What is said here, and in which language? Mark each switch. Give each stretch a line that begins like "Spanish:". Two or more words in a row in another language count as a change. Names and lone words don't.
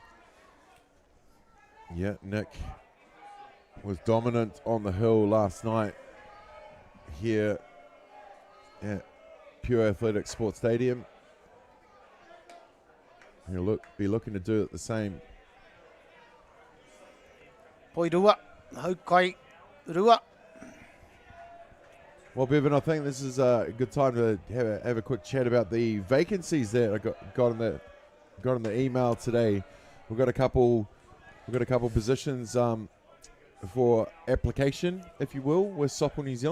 English: Yeah, Nick was dominant on the hill last night here at Pure Athletics Sports Stadium. He'll be looking to do it the same. Poirua, haukai rua. Well, Bevan, I think this is a good time to have a quick chat about the vacancies that I got in the email today. We've got a couple positions for application, if you will, with Softball New Zealand.